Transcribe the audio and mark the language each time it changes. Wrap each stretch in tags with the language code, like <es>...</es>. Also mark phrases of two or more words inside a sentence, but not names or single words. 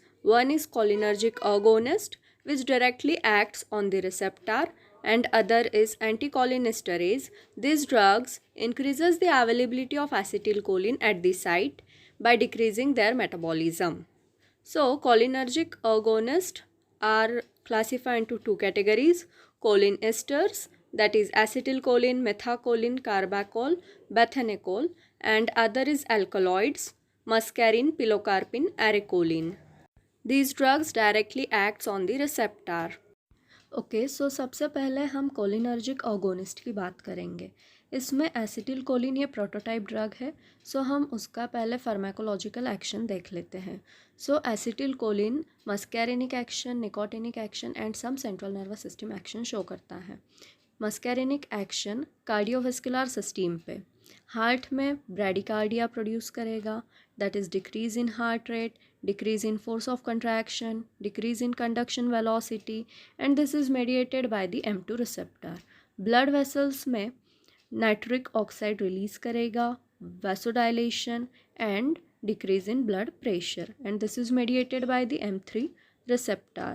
<en>One is cholinergic agonist, which directly acts on the receptor, and other is anticholinesterase. These drugs increases the availability of acetylcholine at the site by decreasing their metabolism. So, cholinergic agonists are classified into two categories: choline esters, that is acetylcholine, methacholine, carbachol, bethanechol, and other is alkaloids, muscarine, pilocarpine, arecholine. These drugs directly acts on the receptor. okay so</en> <hi>सबसे पहले हम</hi> <en>cholinergic agonist</en> <hi>की बात करेंगे. इसमें</hi> <en>acetyl choline</en> <hi>ये</hi> <en>prototype drug</en> <hi>है. सो हम उसका पहले</hi> <en>pharmacological action</en> <hi>देख लेते हैं.</hi> <en>so acetyl choline muscarinic action, nicotinic action and some central nervous system action show</en> <hi>करता है.</hi> <en>muscarinic action cardiovascular system पे हार्ट में bradycardia produce करेगा, that is decrease in heart rate, decrease in force of contraction, decrease in conduction velocity, and this is mediated by the M2 receptor. Blood vessels में nitric oxide release करेगा, vasodilation and decrease in blood pressure, and this is mediated by the M3 receptor.</en>